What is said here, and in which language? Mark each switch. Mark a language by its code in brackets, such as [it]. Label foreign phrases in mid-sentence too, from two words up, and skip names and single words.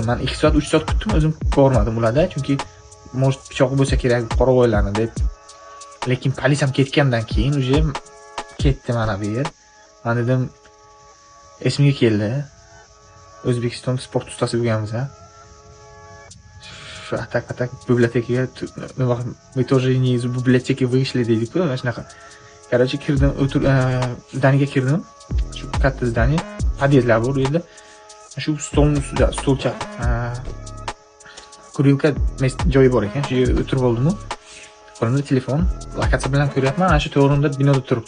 [uz] Men 2 soat, 3 soat kutdim, o'zim bormadim ularda, chunki может pichoq bo'lsa kerak, qoravoylarni deb. Lekin politsiyam ketgandan keyin uje ketdi mana bu yer. Men dedim, esimga keldi. O'zbekiston sport ustasi bo'lganmiz, ha. Atak bibliotekaga, [ru] мы тоже не из библиотеки вышли [uz] deydi-ku, shunaqa. Короче, kirdim, zdaniyaga kirdim. Shu katta zdaniya, podyezdlar bor u yerda. Shu stolning ustida, stolcha, kurilka joyi bor ekan, shu yerga o'tirib oldim-ku. Qo'limda telefon, lokatsiya bilan ko'ryapman, ana shu to'g'rimda binoda turibdi.